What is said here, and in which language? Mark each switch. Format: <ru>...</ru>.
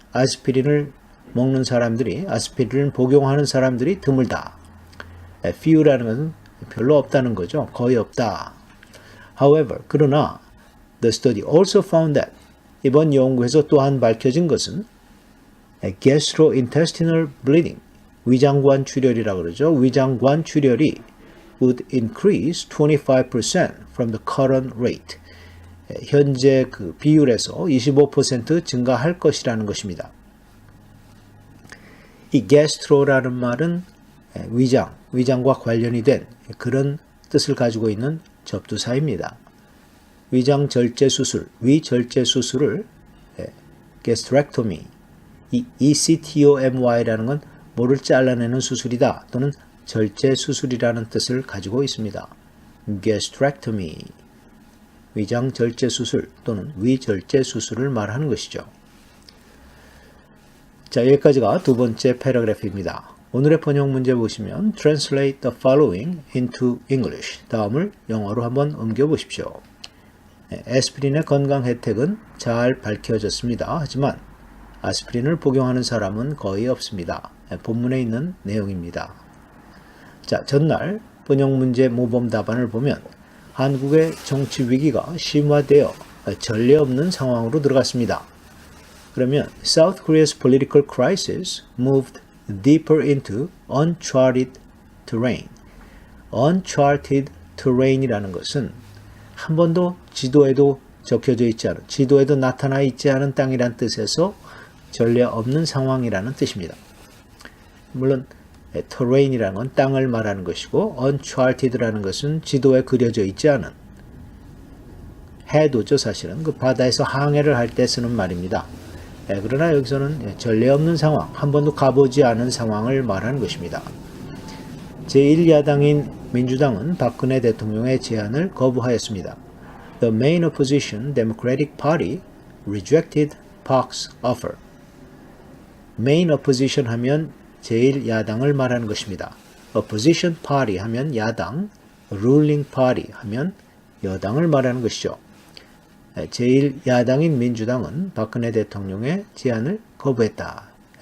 <ko>아스피린을 먹는 사람들이, 아스피린을 복용하는 사람들이 드물다. few라는 것은 별로 없다는 거죠. 거의 없다. However, 그러나</ko> <en>the study also found that</en> <ko>이번 연구에서 또한 밝혀진 것은</ko> <en>gastrointestinal bleeding,</en> <ko>위장관 출혈이라고 그러죠. 위장관 출혈이</ko> <en>would increase 25% from the current rate.</en> <ko>현재 그 비율에서 25% 증가할 것이라는 것입니다. 이 gastro라는 말은 위장과 관련이 된 그런 뜻을 가지고 있는 접두사입니다. 위장 절제 수술, 위절제 수술을 gastrectomy, 이 ECTOMY라는 건 모를 잘라내는 수술이다 또는 절제 수술이라는 뜻을 가지고 있습니다. gastrectomy, 위장 절제 수술 또는 위절제 수술을 말하는 것이죠. 자, 여기까지가 두 번째 패러그래프입니다. 오늘의 번역 문제 보시면</ko> <en>Translate the following into English.</en> <ko>다음을 영어로 한번 옮겨보십시오. 아스피린의 건강 혜택은 잘 밝혀졌습니다. 하지만 아스피린을 복용하는 사람은 거의 없습니다. 본문에 있는 내용입니다. 자, 전날 번역 문제 모범 답안을 보면 한국의 정치 위기가 심화되어 전례 없는 상황으로 들어갔습니다. 그러면</ko> <en>South Korea's political crisis moved deeper into uncharted terrain.</en> <ko>uncharted terrain이라는 것은 한 번도 지도에도 적혀져 있지 않은, 지도에도 나타나 있지 않은 땅이란 뜻에서 전례 없는 상황이라는 뜻입니다. 물론 terrain이라는 건 땅을 말하는 것이고 uncharted라는 것은 지도에 그려져 있지 않은, 해도죠. 사실은 그 바다에서 항해를 할 때 쓰는 말입니다. 그러나 여기서는 전례 없는 상황, 한 번도 가보지 않은 상황을 말하는 것입니다. 제1야당인 민주당은 박근혜 대통령의 제안을 거부하였습니다.</ko> <en>The main opposition Democratic Party rejected Park's offer.</en> <ko>main opposition 하면 제1야당을 말하는 것입니다. opposition party 하면 야당, ruling party 하면 여당을 말하는 것이죠. 제1야당인 민주당은 박근혜 대통령의 제안을 거부했다.</ko>